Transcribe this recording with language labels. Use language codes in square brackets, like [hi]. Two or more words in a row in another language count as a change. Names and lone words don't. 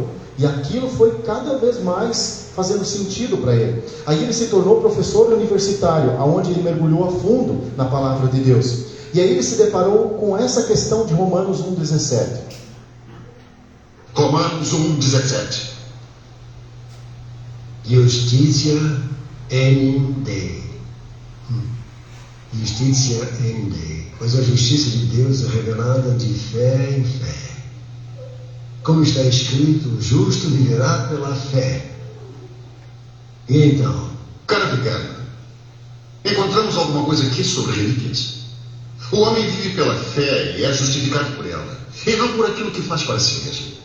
[pt] E aquilo foi cada vez mais fazendo sentido para ele. Aí ele se tornou professor universitário, onde ele mergulhou a fundo na palavra de Deus. E aí ele se deparou com essa questão de Romanos 1,17. Romanos 1,17. [la] Justitia enim Dei. Justitia enim Dei. [pt] Pois a justiça de Deus é revelada de fé em fé. Como está escrito, o justo viverá pela fé. E então? Cara pequeno, encontramos alguma coisa aqui sobre relíquias? O homem vive pela fé e é justificado por ela, e não por aquilo que faz para si mesmo.